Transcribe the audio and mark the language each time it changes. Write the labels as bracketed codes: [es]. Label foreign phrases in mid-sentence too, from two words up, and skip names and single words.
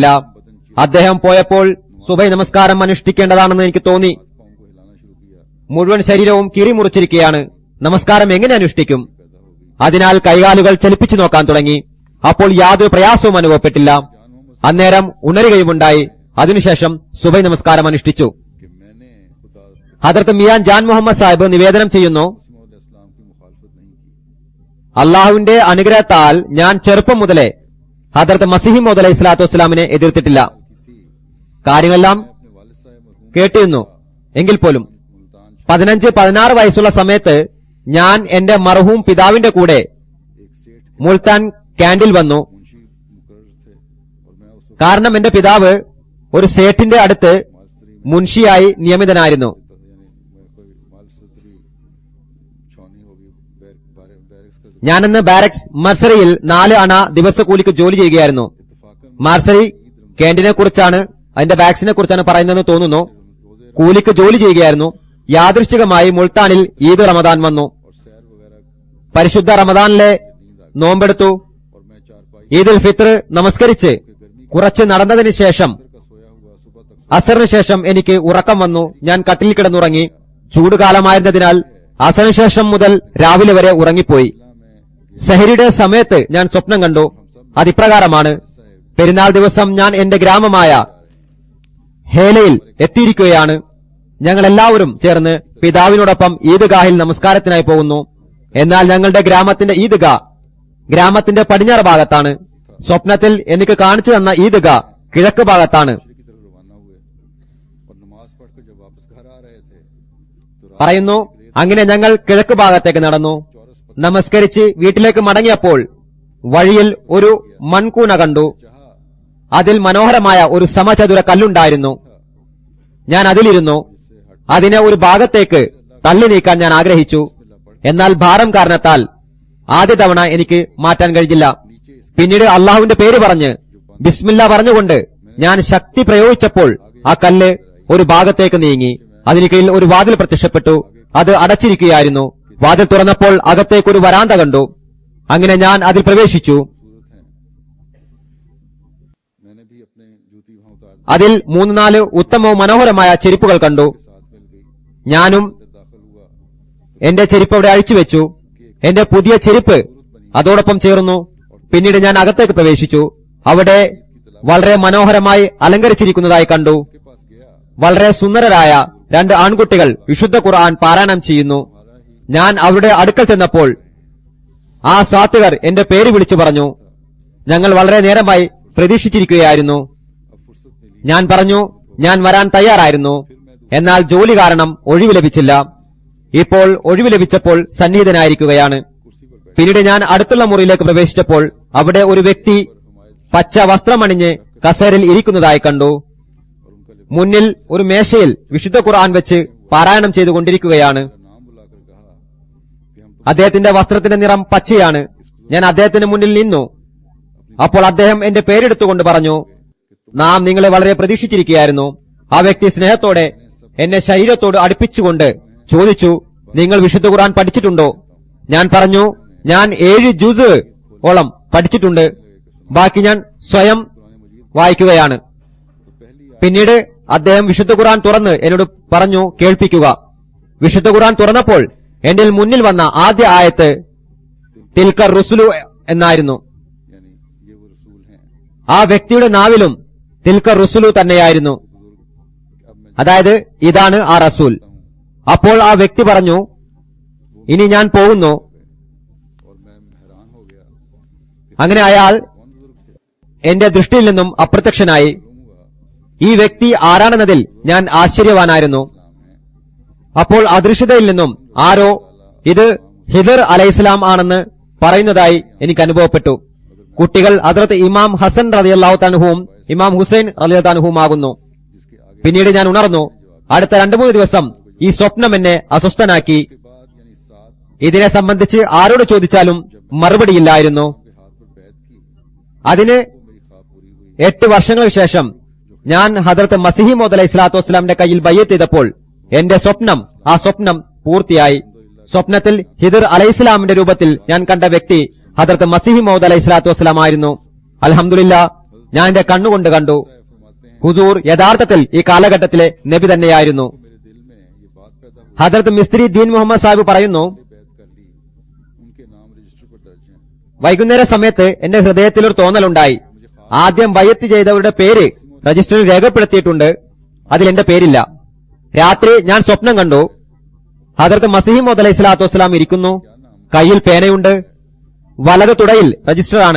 [ml] അദ്ദേഹം പോയപ്പോൾ സുബഹി നമസ്കാരം അനുഷ്ഠിക്കേണ്ടതാണെന്ന് എനിക്ക് തോന്നി. മുഴുവൻ ശരീരവും കീറിമുറിച്ചിരിക്കുകയാണ്. നമസ്കാരം എങ്ങനെ അനുഷ്ഠിക്കും? അതിനാൽ കൈകാലുകൾ ചലിപ്പിച്ചു നോക്കാൻ തുടങ്ങി. അപ്പോൾ യാതൊരു പ്രയാസവും അനുഭവപ്പെട്ടില്ല. അന്നേരം ഉണരുകയുമുണ്ടായി. അതിനുശേഷം സുബഹി നമസ്കാരം അനുഷ്ഠിച്ചു. [ur] کہ میں نے خدا [ml] ഹദരത്ത് മിയാൻ ജാൻ മുഹമ്മദ് സാഹിബ് നിവേദനം ചെയ്യുന്നു, [ur] اسلام کی مخالفت نہیں کی. [ml] അള്ളാഹുവിന്റെ അനുഗ്രഹത്താൽ ഞാൻ ചെറുപ്പം മുതലേ ഹദരത്ത് മസീഹ് മൗഊദ് [ar] عليه الصلاة والسلام [ml] എതിർത്തിട്ടില്ല. കാര്യങ്ങളെല്ലാം [ur] اپنے والد صاحب مرحوم [ml] കേട്ടിരുന്നു. എങ്കിൽ പോലും मुल्तान 15-16 വയസ്സുള്ള സമയത്ത് ഞാൻ എന്റെ മർഹൂം പിതാവിന്റെ കൂടെ [ur] ایک سیٹھ [ml] മുൾത്താൻ ക്യാൻഡിൽ വന്നു. [ur] منشی مقرر تھے اور میں اس وقت [ml] കാരണം എന്റെ പിതാവ് ഒരു സേഠിന്റെ അടുത്ത് मालसरी മുൻഷിയായി നിയമിതനായിരുന്നു. [ur] میں کوئی مالسری چھاؤنی ہوگی بیرکس کا [ml] ഞാനന്ന് ബാരക്സ് മർസറിയിൽ 4 അണ ദിവസക്കൂലിക്ക് ജോലി ചെയ്യുകയായിരുന്നു. [ur] इत्तफाकन [ml] മാർസറി ക്യാൻറ്റീനെ കുറിച്ചാണ്, അതിന്റെ ബാക്സിനെ കുറിച്ചാണ് പറയുന്നതെന്ന് തോന്നുന്നു. [ur] रोजे [ml] കൂലിക്ക് ജോലി ചെയ്യുകയായിരുന്നു. യാദൃശ്ചികമായി മുൾത്താനിൽ ഈദ് റമദാൻ വന്നു. [ur] اور سیر وغیرہ [ml] പരിശുദ്ധ റമദാനിലെ [ur] نیند آ گئی [ml] നോമ്പെടുത്തു. [ur] اور میں چارپائی [ml] ഈദുൽ ഫിത്ർ നമസ്കരിച്ച് [ur] کے گرمی [ml] കുറച്ച് നടന്നതിന് ശേഷം [ur] کا سویا ہوا صبح تک [ml] അസറിന് ശേഷം എനിക്ക് ഉറക്കം വന്നു. ഞാൻ കട്ടിലിൽ കിടന്നുറങ്ങി. ചൂടുകാലമായിരുന്നതിനാൽ അസറിന് ശേഷം മുതൽ രാവിലെ വരെ ഉറങ്ങിപ്പോയി. [ur] में [ml] സഹരിയുടെ സമയത്ത് ഞാൻ സ്വപ്നം കണ്ടു. അതിപ്രകാരമാണ്: പെരുന്നാൾ ദിവസം ഞാൻ എന്റെ ഗ്രാമമായ ഹേലയിൽ എത്തിയിരിക്കുകയാണ്. ഞങ്ങൾ എല്ലാവരും ചേർന്ന് പിതാവിനോടൊപ്പം ഈദ്ഗാഹിൽ നമസ്കാരത്തിനായി പോകുന്നു. എന്നാൽ ഞങ്ങളുടെ ഗ്രാമത്തിന്റെ ഈദ്ഗാ ഗ്രാമത്തിന്റെ പടിഞ്ഞാറ് ഭാഗത്താണ്. സ്വപ്നത്തിൽ എനിക്ക് കാണിച്ചു തന്ന ഈദ്ഗാ കിഴക്ക് ഭാഗത്താണ്. [ur] کی طرف روانہ ہوئے اور نماز پڑھ کر جب واپس گھر آ رہے تھے تو رات [ml] പറയുന്നു, അങ്ങനെ ഞങ്ങൾ കിഴക്ക് ഭാഗത്തേക്ക് നടന്നു. നമസ്കരിച്ച് വീട്ടിലേക്ക് മടങ്ങിയപ്പോൾ വഴിയിൽ ഒരു മൺകൂന കണ്ടു. [ur] जहाँ [ml] അതിൽ മനോഹരമായ ഒരു സമചതുര കല്ലുണ്ടായിരുന്നു. ഞാൻ അതിലിരുന്നു. അതിനെ ഒരു ഭാഗത്തേക്ക് തള്ളി നീക്കാൻ ഞാൻ ആഗ്രഹിച്ചു. എന്നാൽ ഭാരം കാരണത്താൽ ആദ്യ തവണ എനിക്ക് മാറ്റാൻ കഴിഞ്ഞില്ല. പിന്നീട് അള്ളാഹുവിന്റെ പേര് പറഞ്ഞ് ബിസ്മില്ല പറഞ്ഞുകൊണ്ട് ഞാൻ ശക്തി പ്രയോഗിച്ചപ്പോൾ ആ കല്ല് ഒരു ഭാഗത്തേക്ക് നീങ്ങി. അതിന് കീഴിൽ ഒരു വാതിൽ പ്രത്യക്ഷപ്പെട്ടു. അത് അടച്ചിരിക്കുകയായിരുന്നു. വാതിൽ തുറന്നപ്പോൾ അകത്തേക്ക് ഒരു വരാന്ത കണ്ടു. അങ്ങനെ ഞാൻ അതിൽ പ്രവേശിച്ചു. [ur] خوبصورت ہیں. میں نے بھی اپنے جوتی وہاں اتار [ml] അതിൽ 3-4 ഉത്തമവും മനോഹരമായ ചെരുപ്പുകൾ കണ്ടു. [ur] کے ساتھ مل گئی [ml] ഞാനും [ur] اندر داخل ہوا [ml] എന്റെ ചെരുപ്പ് അവിടെ അഴിച്ചുവെച്ചു. എന്റെ പുതിയ ചെരുപ്പ് അതോടൊപ്പം ചേർന്നു. പിന്നീട് ഞാൻ അകത്തേക്ക് പ്രവേശിച്ചു. അവിടെ വളരെ മനോഹരമായി അലങ്കരിച്ചിരിക്കുന്നതായി കണ്ടു. [ur] کے پاس گیا [ml] വളരെ സുന്ദരരായ 2 ആൺകുട്ടികൾ വിശുദ്ധ ഖുർആൻ പാരായണം ചെയ്യുന്നു. ഞാൻ അവരുടെ അടുക്കൽ ചെന്നപ്പോൾ ആ സാത്വികർ എന്റെ പേര് വിളിച്ചു പറഞ്ഞു. ഞങ്ങൾ വളരെ നേരമായി പ്രതീക്ഷിച്ചിരിക്കുകയായിരുന്നു. [ur] اب فرصت ملی [ml] ഞാൻ പറഞ്ഞു, ഞാൻ വരാൻ തയ്യാറായിരുന്നു. എന്നാൽ ജോലി കാരണം ഒഴിവ് ലഭിച്ചില്ല. ഇപ്പോൾ ഒഴിവ് ലഭിച്ചപ്പോൾ സന്നിഹിതനായിരിക്കുകയാണ്. [ur] کرسی پر بیٹھ [ml] പിന്നീട് ഞാൻ അടുത്തുള്ള മുറിയിലേക്ക് പ്രവേശിച്ചപ്പോൾ അവിടെ ഒരു വ്യക്തി പച്ച വസ്ത്രമണിഞ്ഞ് കസേരയിൽ ഇരിക്കുന്നതായി കണ്ടു. [ur] اور ان کا لباس [ml] മുന്നിൽ ഒരു മേശയിൽ വിശുദ്ധ ഖുർആൻ വെച്ച് പാരായണം ചെയ്തുകൊണ്ടിരിക്കുകയാണ്. [ur] نام بلا کر کہا کہ ہم [ml] അദ്ദേഹത്തിന്റെ വസ്ത്രത്തിന്റെ നിറം പച്ചയാണ്. ഞാൻ അദ്ദേഹത്തിന് മുന്നിൽ നിന്നു. അപ്പോൾ അദ്ദേഹം എന്റെ പേരെടുത്തുകൊണ്ട് പറഞ്ഞു, നാം നിങ്ങളെ വളരെ പ്രതീക്ഷിച്ചിരിക്കുകയായിരുന്നു. ആ വ്യക്തി സ്നേഹത്തോടെ എന്നെ ശരീരത്തോട് അടുപ്പിച്ചുകൊണ്ട് ചോദിച്ചു, നിങ്ങൾ വിശുദ്ധ ഖുർആൻ പഠിച്ചിട്ടുണ്ടോ? ഞാൻ പറഞ്ഞു, ഞാൻ 7 ജുസ് ഓളം പഠിച്ചിട്ടുണ്ട്. ബാക്കി ഞാൻ സ്വയം വായിക്കുകയാണ്. പിന്നീട് അദ്ദേഹം വിശുദ്ധ ഖുർആൻ തുറന്ന് എന്നോട് പറഞ്ഞു, കേൾപ്പിക്കുക. വിശുദ്ധ ഖുർആൻ തുറന്നപ്പോൾ എന്റെ മുന്നിൽ വന്ന ആദ്യ ആയത്ത് [ar] تلك الرسل [ml] എന്നായിരുന്നു. [ur] یعنی یہ وہ رسول ہیں [ml] ആ വ്യക്തിയുടെ നാവിലും [ar] تلك الرسل [ml] തന്നെയായിരുന്നു. [ur] اب میں [ml] അതായത് ഇതാണ് ആ റസൂൽ. അപ്പോൾ ആ വ്യക്തി പറഞ്ഞു, ഇനി ഞാൻ പോകുന്നു. [ur] اور میں حیران ہو گیا [ml] അങ്ങനെ അയാൾ [ur] کون بزرگ تھے [ml] എന്റെ ദൃഷ്ടിയിൽ നിന്നും അപ്രത്യക്ഷനായി. ഈ വ്യക്തി ആരാണെന്നതിൽ ഞാൻ ആശ്ചര്യവാനായിരുന്നു. അപ്പോൾ അദൃശ്യതയിൽ നിന്നും ആരോ ഇത് ഹിദർ അലൈഹിസ്ലാം ആണെന്ന് പറയുന്നതായി എനിക്ക് അനുഭവപ്പെട്ടു. കുട്ടികൾ ഹദ്റത്ത് ഇമാം ഹസൻ [ar] رضي الله تعالى [ml] ഇമാം ഹുസൈൻ [ar] رضي الله تعالى [ml] ആകുന്നു. [ur] جس کے آگے [ml] പിന്നീട് ഞാൻ ഉണർന്നു. അടുത്ത 2-3 ദിവസം ഈ സ്വപ്നം എന്നെ അസ്വസ്ഥനാക്കി. [ur] کے بعد یعنی 7 [ml] ഇതിനെ സംബന്ധിച്ച് ആരോട് ചോദിച്ചാലും മറുപടിയില്ലായിരുന്നു. [ur] کے ہاتھ پر بیعت کی [ml] അതിന് [ur] وہ میری خواب پوری ہوئی [ml] 8 വർഷങ്ങൾക്ക് ശേഷം ഞാൻ ഹദ്റത്ത് മസീഹ് മൗഊദ് [ar] عليه الصلاة والسلام [ml] കയ്യിൽ ബയ്യത്ത് ചെയ്തപ്പോൾ എന്റെ ആ സ്വപ്നം പൂർത്തിയായി. സ്വപ്നത്തിൽ ഹിദർ അലൈഹിസ്ലാമിന്റെ രൂപത്തിൽ ഞാൻ കണ്ട വ്യക്തി ഹദ്റത്ത് മസീഹ് മൗഊദ് [ar] عليه الصلاة والسلام [ml] ആയിരുന്നു. അൽഹംദുലില്ലാ, ഞാൻ എന്റെ കണ്ണുകൊണ്ട് കണ്ടു. [ur] فرماتے ہیں [ml] ഹുദൂർ യഥാർത്ഥത്തിൽ ഈ കാലഘട്ടത്തിലെ നബി തന്നെയായിരുന്നു. [ur] میرے دل میں یہ بات پیدا ہوئی [ml] ഹദ്റത്ത് മിസ്ത്രി ദീൻ മുഹമ്മദ് സാഹിബ് പറയുന്നു, [ur] بیعت کر لی ان کے نام رجسٹر پر درج ہیں [ml] വൈകുന്നേര സമയത്ത് എന്റെ ഹൃദയത്തിൽ ഒരു തോന്നലുണ്ടായി. ആദ്യം ബയ്യത്ത് ചെയ്തവരുടെ പേര് രജിസ്റ്ററിൽ രേഖപ്പെടുത്തിയിട്ടുണ്ട്, അതിൽ എന്റെ പേരില്ല. രാത്രി ഞാൻ സ്വപ്നം കണ്ടു. ഹദ്റത്ത് മസീഹ് മൗഊദ് [ar] عليه الصلاة والسلام [ml] ഇരിക്കുന്നു, കയ്യിൽ പേനയുണ്ട്, വലത് തുടയിൽ രജിസ്റ്ററാണ്.